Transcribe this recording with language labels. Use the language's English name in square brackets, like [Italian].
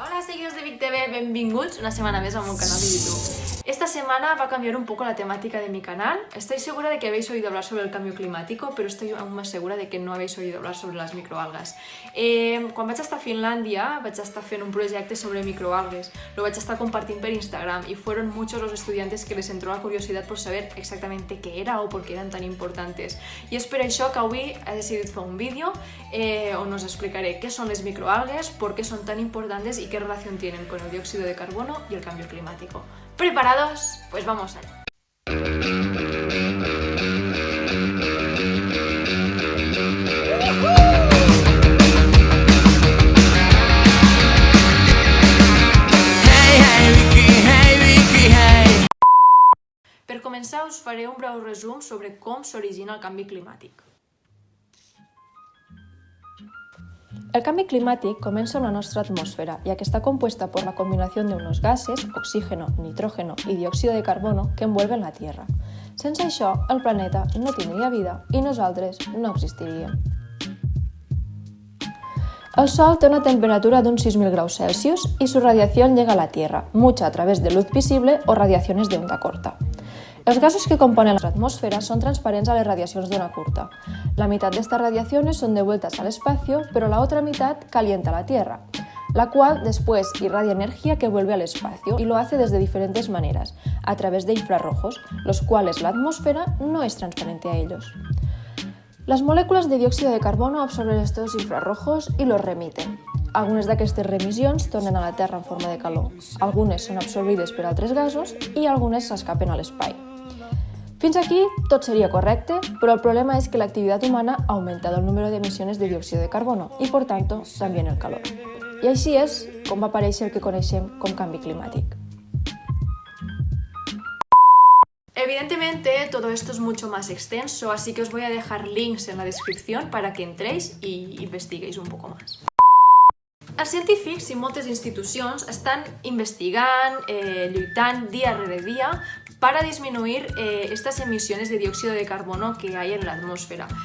[Catalan] seguidors de Vic TV, benvinguts una semana més al meu canal de YouTube. [Spanish] Esta semana va a cambiar un poco la temática de mi canal. Estoy segura de que habéis oído hablar sobre el cambio climático, pero estoy aún más segura de que no habéis oído hablar sobre les microalgues. [Catalan] Quan vaig estar a Finlàndia, vaig estar fent un projecte sobre microalgues. Lo vaig estar [Spanish] compartiendo por Instagram y fueron muchos los estudiantes que les entró la curiosidad por saber exactamente qué era o por qué eran tan importantes. Y [Catalan] es per això que avui he decidit fer un vídeo on os explicaré [Spanish] qué son [Catalan] les microalgues, [Spanish] por qué son tan importantes y qué relación tienen con el dióxido de carbono y el cambio climático. ¿Preparados? Pues vamos allá. [Catalan] Per començar us faré un breu resum sobre com s'origina el canvi climàtic. [Spanish] El cambio climático comienza en la nuestra atmósfera, ya que está compuesta por la combinación de unos gases, oxígeno, nitrógeno y dióxido de carbono, que envuelven la Tierra. [Catalan] Sense això, el planeta no tindria vida i nosaltres no existiríem. [Spanish] El Sol té una temperatura de unos 6.000 graus Celsius y su radiación llega a la Tierra, mucha a través de luz visible o radiaciones de onda corta. [Catalan] Els gasos que componen la atmósfera son transparents a les radiacions [Spanish] de onda curta. La mitad de estas radiaciones son devueltas al espacio, pero la otra mitad calienta la Tierra, la cual después irradia energía que vuelve al espacio y lo hace desde diferentes maneras, a través de infrarrojos, los cuales la atmósfera no es transparente a ellos. Las moléculas de dióxido de carbono absorben estos infrarrojos y los remiten. [Catalan] Algunes d'aquestes remissions tornen a la Terra en forma de calor, algunes són absorbides per altres gasos i algunes s'escapen a l'espai. Fins aquí tot seria correcte, però el problema és que [Spanish] la actividad humana ha aumentado el número de emisiones de dióxido de carbono y, por tanto, también el calor. [Catalan] I així és com va aparèixer el que coneixem com canvi climàtic. [Spanish] Evidentemente todo esto es mucho más extenso, así que os voy a dejar links en la descripción para que entréis y investiguéis un poco más. [Catalan] Els científics i moltes institucions estan investigant, lluitant dia rere dia [Spanish] para disminuir estas emisiones de dióxido de carbono que hay en la atmósfera.